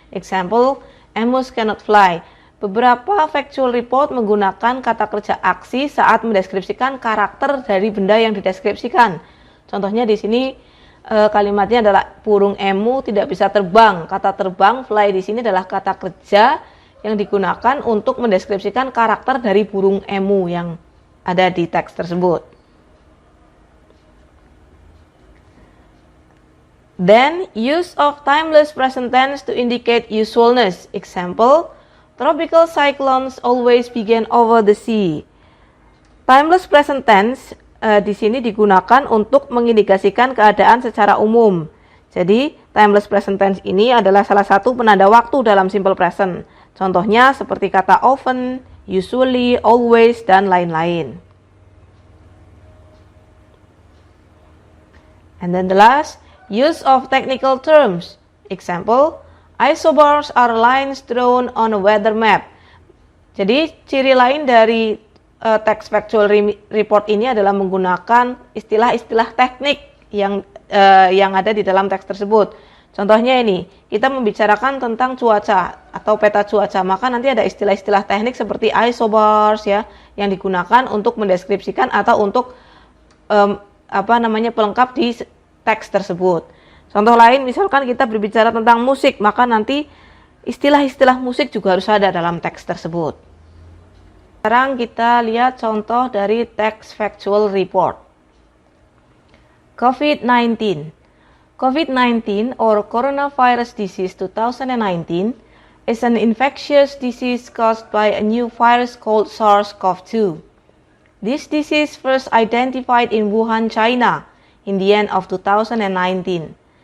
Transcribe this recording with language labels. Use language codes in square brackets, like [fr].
[en] Example, Amos cannot fly. [id] Beberapa factual report menggunakan kata kerja aksi saat mendeskripsikan karakter dari benda yang dideskripsikan. Contohnya di sini kalimatnya adalah burung emu tidak bisa terbang. Kata terbang, fly di sini adalah kata kerja yang digunakan untuk mendeskripsikan karakter dari burung emu yang ada di teks tersebut. [en] Then, use of timeless present tense to indicate usualness. Example, tropical cyclones always begin over the sea. [id] Timeless present tense di sini digunakan untuk mengindikasikan keadaan secara umum. Jadi, timeless present tense ini adalah salah satu penanda waktu dalam simple present. Contohnya seperti kata often, usually, always, dan lain-lain. [en] And then the last, use of technical terms. Example, isobars are lines drawn on a weather map. [id] Jadi, ciri lain dari text factual report ini adalah menggunakan istilah-istilah teknik yang ada di dalam teks tersebut. Contohnya ini, kita membicarakan tentang cuaca atau peta cuaca, maka nanti ada istilah-istilah teknik seperti isobars ya, yang digunakan untuk mendeskripsikan atau untuk pelengkap di teks tersebut. Contoh lain, misalkan kita berbicara tentang musik, maka nanti istilah-istilah musik juga harus ada dalam teks tersebut. Sekarang kita lihat contoh dari text factual report. [en] COVID-19. COVID-19 or coronavirus disease 2019 is an infectious disease caused by a new virus called SARS-CoV-2. This disease first identified in Wuhan, China in the end of 2019.